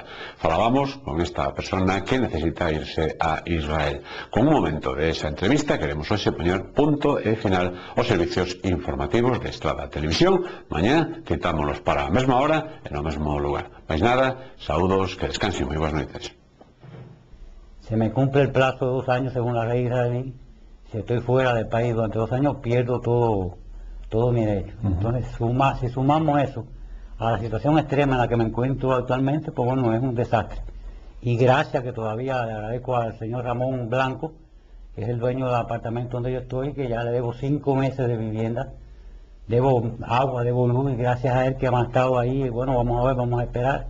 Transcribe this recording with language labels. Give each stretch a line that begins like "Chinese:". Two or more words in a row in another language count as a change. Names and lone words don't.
Spanish: Falábamos con esta persona que necesita irse a Israel.
Galician: Con un momento de esa entrevista queremos hoxe poñer punto e final aos servicios informativos de Estrada Televisión. Mañá citámonos para a mesma hora e no mesmo lugar. Mais nada, saúdos, que descansen, moi boas noites.
Spanish: Se me cumple el plazo de 2 años según la ley israelí. Si estoy fuera del país durante 2 años, pierdo todo mi derecho. Entonces, si sumamos eso a la situación extrema en la que me encuentro actualmente, pues bueno, es un desastre. Y gracias que todavía le agradezco al señor Ramón Blanco, que es el dueño del apartamento donde yo estoy, que ya le debo 5 meses de vivienda, debo agua, debo luz, y gracias a él que ha estado ahí, bueno, vamos a ver, vamos a esperar.